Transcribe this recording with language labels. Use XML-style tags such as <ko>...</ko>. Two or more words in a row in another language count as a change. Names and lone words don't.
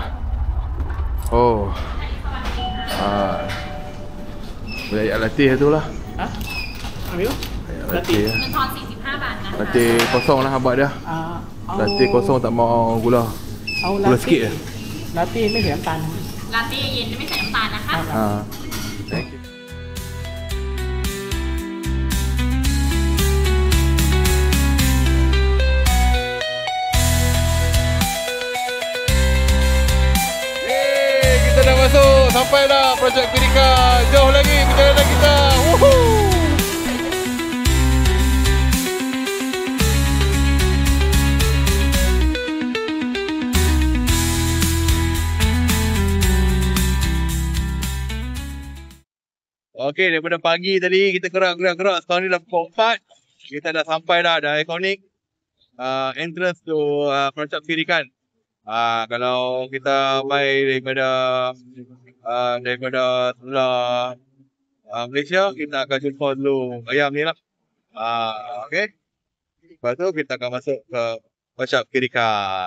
<ms>Oh, beli ayak latte satu lah. Ambil? Latte lah. Latte kosong lah abang dia. Latte kosong tak mau gula. Gula sikit je.</ms> <th>Latte ไม่ใส่น้ำตาล Latte เย็นไม่ใส่น้ำตาลนะคะ</th> <en>Thank you.</en> <ms>Yeay, kita dah masuk. Sampai dah projek Pirika. Jauh lagi perjalanan kita. Woohoo! Okey, daripada pagi tadi kita gerak. Sekarang ni dah pukul 4. Kita dah sampai dah, ikonik.</ms> <en>entrance to</en> <ms>Prancap kiri kan. Kalau kita buy daripada sebelah Malaysia, kita akan jumpa dulu ayam ni lah. Okay. Lepas tu kita akan masuk ke Prancap kiri kan.</ms>